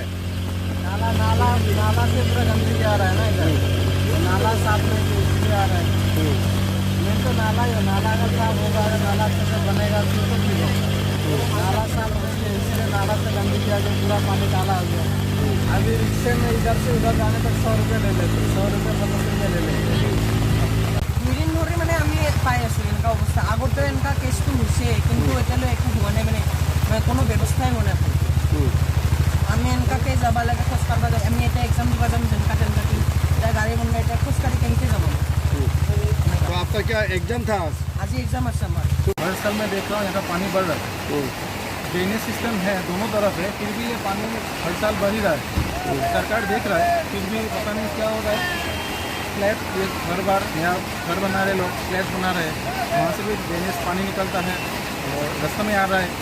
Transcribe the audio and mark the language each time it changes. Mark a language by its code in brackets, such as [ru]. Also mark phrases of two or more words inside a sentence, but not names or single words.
[hi] नाला नाला नाला से पूरा गंदगी आ रहा है ना इधर, नाला साफ नहीं है इसलिए आ रहा है। मेन तो नाला ही है, नाला का साफ होगा, नाला अच्छे से बनेगा तो ठीक होगा। नाला साफ नहीं है इसलिए नाला से गंदगी आ गई, पूरा पानी काला हो गया। अभी रिक्शे में इधर से उधर जाने तक 100 रुपये ले लेते, 100 रुपये 50 रुपये ले लेते। [as] দুদিন ধরে মানে আমি পাই আছো এনেকুৱা অৱস্থা। আগতে এনেকুৱা কেছটো হৈছে কিন্তু এতিয়ালৈ একো হোৱা নাই, মানে কোনো ব্যৱস্থাই হোৱা নাই। আমি এনেকুৱাকৈ যাব লাগে, খোজ কাঢ়িব লাগে। আমি এতিয়া এক্সাম দিব যাম যেনেকুৱা তেনেকুৱাকৈ, এতিয়া গাড়ী বন্ধ, এতিয়া খোজ কাঢ়ি কেনেকৈ যাব? [hi] तो आपका क्या एग्जाम था आज? [as] আজি এক্সাম আছে আমাৰ। [hi] हर साल मैं देख रहा हूँ यहाँ का पानी बढ़ रहा है। [en] drainage system [hi] है दोनों तरफ है, फिर भी ये पानी हर साल बढ़ ही रहा है। सरकार देख रहा है फिर भी पता नहीं क्या हो रहा है। फ्लैट ये हर बार यहाँ घर बना रहे लोग, फ्लैट बना रहे हैं, वहाँ से भी ड्रेनेज पानी निकलता है और रास्ते में आ रहा है।